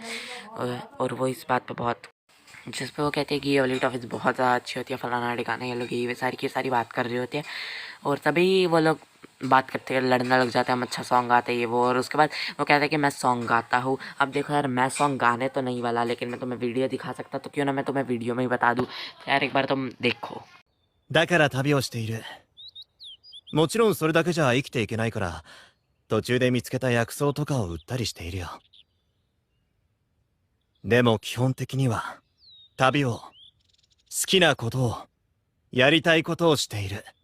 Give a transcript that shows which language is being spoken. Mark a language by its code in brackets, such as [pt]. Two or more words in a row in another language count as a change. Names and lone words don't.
[hi] और वो इस बात पे बहुत, जिस पे वो कहते हैं कि ये वाली टॉफ़ीज़ बहुत ज़्यादा अच्छी होती है, फलाना ढिकाना। ये लोग ये सारी की सारी बात कर रहे होते हैं और तभी वो लोग बात करते हैं, लड़ने लग जाते हैं, हम अच्छा सॉन्ग गाते हैं ये वो। और उसके बाद वो कहता है कि मैं सॉन्ग गाता हूँ। अब देखो यार, मैं सॉन्ग गाने तो नहीं वाला, लेकिन मैं तुम्हें वीडियो दिखा सकता, तो क्यों ना मैं तुम्हें वीडियो में ही बता दूँ। तो यार एक बार तुम देखो। [ja] だから旅をしている。もちろんそれだけじゃ生きていけないから、途中で見つけた薬草とかを売ったりしているよ。でも基本的には、旅を、好きなことを、やりたいことをしている。